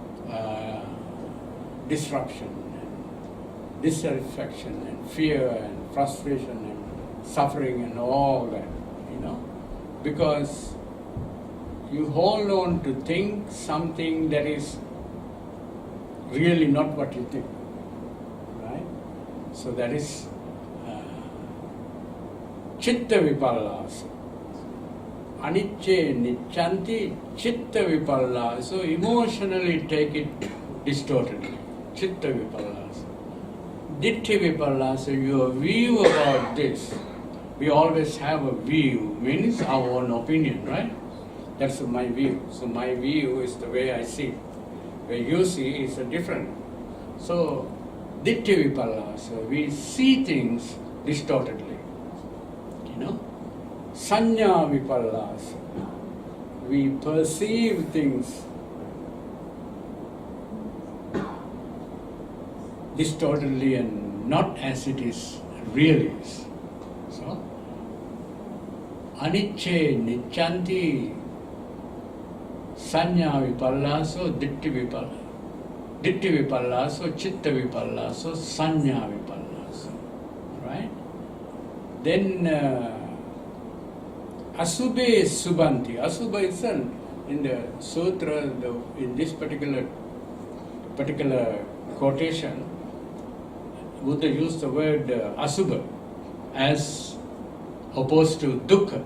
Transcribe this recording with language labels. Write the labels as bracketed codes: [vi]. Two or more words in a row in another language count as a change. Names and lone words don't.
[en] disruption and dissatisfaction and fear and frustration and suffering and all that, because you hold on to think something that is really not what you think, right? So that is [pi] chitta vipallasa. Anicca niccanti chitta vipallasa. [en] So emotionally take it distortedly. [pi] Chitta vipallasa. Ditti vipallasa, [en] your view about this. We always have a view, means our own opinion, right? That's my view. So my view is the way I see. Where you see is different. So, [pi] ditti vipallasa, [en] we see things distortedly. [pi] Sanya vipallasa, [en] we perceive things distortedly and not as it is really is. So, [pi] anicca niccanti sanya vipallaso ditti vipallaso chitta vipallaso sanya vipallaso, [en] right? [pi] Then asubhe subanti. [en] Asubha is in the sutra, in this particular quotation, Buddha used the word asubha as opposed to dukkha.